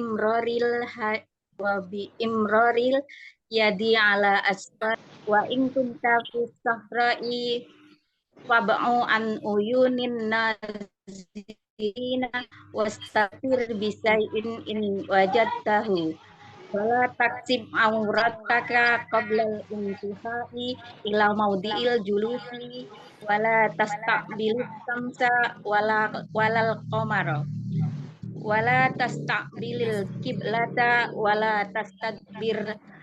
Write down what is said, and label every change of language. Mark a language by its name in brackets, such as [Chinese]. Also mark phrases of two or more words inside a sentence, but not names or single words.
[Arabic] إمرار اليد على أسفل وإن كنت في صحراء فابعد عن عيون الناظرين واستتر بساتر إن وجدته ولا تكشف عورتك قبل انتهائك إلى موضع الجلوس ولا تستقبل الشمس ولا القمر ولا تستقبل القبلة ولا تستدبر